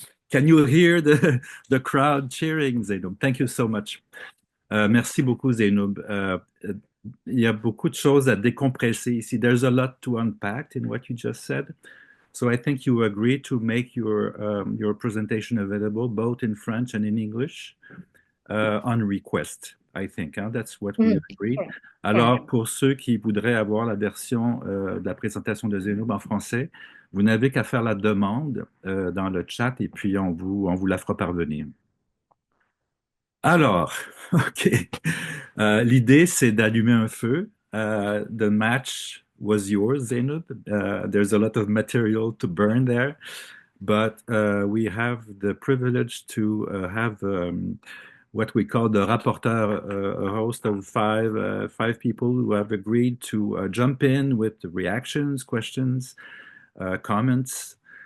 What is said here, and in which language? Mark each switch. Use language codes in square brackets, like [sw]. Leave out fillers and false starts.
[en] Can you hear the crowd cheering, Zainub? Thank you so much. [fr] Merci beaucoup, [en] Zainub. [fr] Il y a beaucoup de choses à décompresser ici. [en] There's a lot to unpack in what you just said. So I think you agreed to make your presentation available both in French and in English on request, I think. Hein? That's what we agreed. [fr] Alors, pour ceux qui voudraient avoir la version de la présentation de Zainub en français, vous n'avez qu'à faire la demande dans le chat et puis on vous la fera parvenir. Alors, OK. L'idée, c'est d'allumer un feu. [en] The match was yours, Zainub. There's a lot of material to burn there, but we have the privilege to have what we call the rapporteur, a host of five people who have agreed to jump in with the reactions, questions, comments.